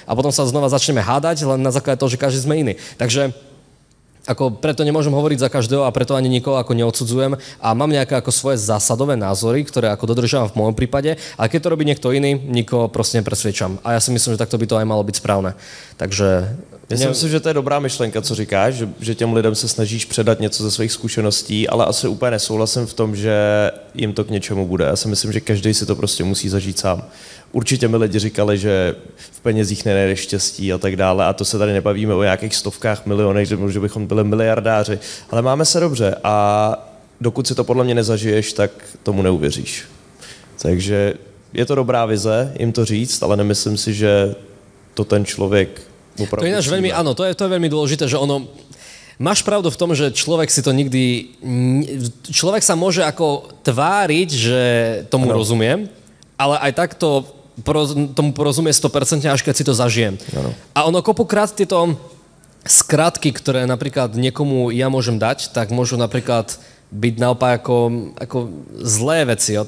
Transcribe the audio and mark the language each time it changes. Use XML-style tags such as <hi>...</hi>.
<sk>A potom sa znova začneme hádať len na základe toho, že každý sme iný. Takže ako preto nemôžem hovoriť za každého a preto ani nikoho ako neodsudzujem a mám nejaké ako svoje zásadové názory, ktoré ako dodržiavam v môjom prípade, ale keď to robí niekto iný, nikoho proste nepresvedčam. A ja si myslím, že takto by to aj malo byť správne. Takže</sk> <cs>Myslím si, že to je dobrá myšlenka, co říkáš, že těm lidem se snažíš předat něco ze svých zkušeností, ale asi úplně nesouhlasím v tom, že jim to k něčemu bude. Já si myslím, že každý si to prostě musí zažít sám. Určitě mi lidi říkali, že v penězích nenajdeš štěstí a tak dále, a to se tady nebavíme o nějakých stovkách, milionech, že bychom byli miliardáři, ale máme se dobře a dokud si to podle mě nezažiješ, tak tomu neuvěříš. Takže je to dobrá vize jim to říct, ale nemyslím si, že to ten člověk opravdu...</cs> <sk>To je ináč veľmi, áno, to je veľmi dôležité, že ono... Máš pravdu v tom, že človek si to nikdy... Človek sa môže ako tváriť, že tomu rozumiem, ale aj tak tomu porozumie 100%, až keď si to zažijem.</sk> <cs>Ano.</cs> <sk>A ono kopukrát tieto skratky, ktoré napríklad niekomu ja môžem dať, tak môžu napríklad byť naopak ako zlé veci, jo?</sk>